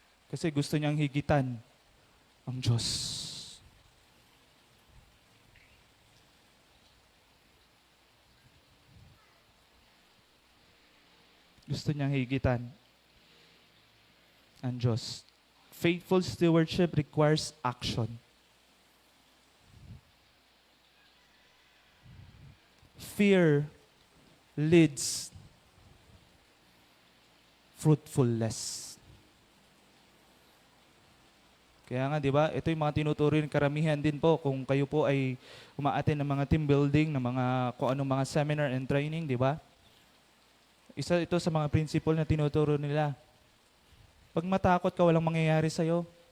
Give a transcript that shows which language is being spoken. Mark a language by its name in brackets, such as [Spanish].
[Filipino] Kasi gusto niyang higitan ang Diyos. Gusto niyang higitan ang Diyos. [English] Faithful stewardship requires action. Fear leads fruitfulness. [Filipino] Kaya nga, di ba, ito yung mga tinuturo ng karamihan din po kung kayo po ay umaattend ng mga team building, ng mga kung anong mga seminar [English] and training, [Filipino] di ba? Isa ito sa mga principle na tinuturo nila. Pag matakot ka, walang mangyayari sa'yo.